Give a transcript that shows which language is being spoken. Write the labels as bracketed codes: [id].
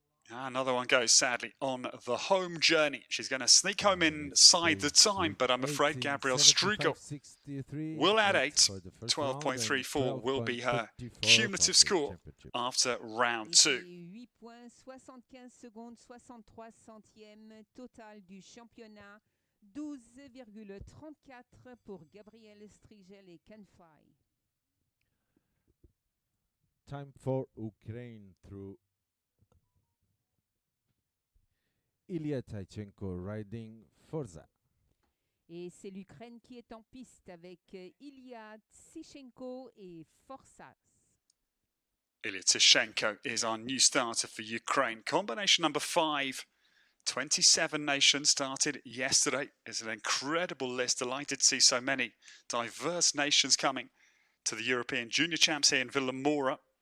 [en] Another one goes, sadly, on the home journey. She's going to sneak home inside the time, but I'm afraid Gabrielle Striegel will add 8. 12.34 will be her cumulative score after round 2. [fr] 8 points, 75 secondes, 63 centièmes, total du championnat, 12,34 pour Gabrielle Striegel et Can Fly. [en] Time for Ukraine through Ilia Toshenko riding Forza. [fr] Et c'est l'Ukraine qui est en piste avec Ilia Toshenko et Forza. [en] Ilia Toshenko is our new starter for Ukraine. Combination number 5. 27 nations started yesterday. It's an incredible list. Delighted to see so many diverse nations coming to the European Junior Champs here in Villamoura.